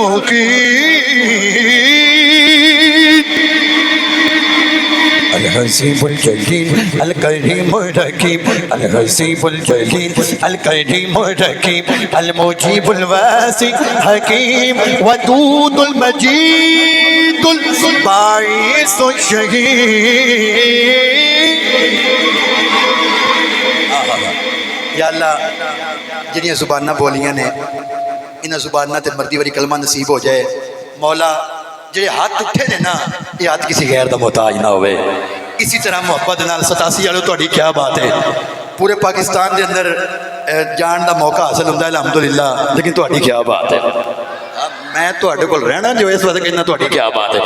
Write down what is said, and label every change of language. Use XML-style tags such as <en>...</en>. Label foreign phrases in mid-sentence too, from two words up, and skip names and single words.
<ar>المقيم الحسيب الجليل الكريم الرحيم الحسيب الجليل الكريم الرحيم المجيب الواسع حكيم ودود المجيد الباعث الشهيد.</ar> <pa>یا اللہ جنیاں زباناں بولیاں نے انہاں زباناں تے مردی واری کلمہ نصیب ہو جائے. مولا جڑے ہاتھ اٹھے نے نا یہ ہاتھ کسی غیر دا محتاج نہ ہوئے. اسی طرح محبت نال 87 والو تہاڈی کیا بات ہے. پورے پاکستان دے اندر جان دا موقع حاصل ہوندا ہے الحمدللہ, لیکن تہاڈی کیا بات ہے. میں تہاڈے کول رہنا جو اس وقت کہنا تہاڈی کیا بات ہے.</pa>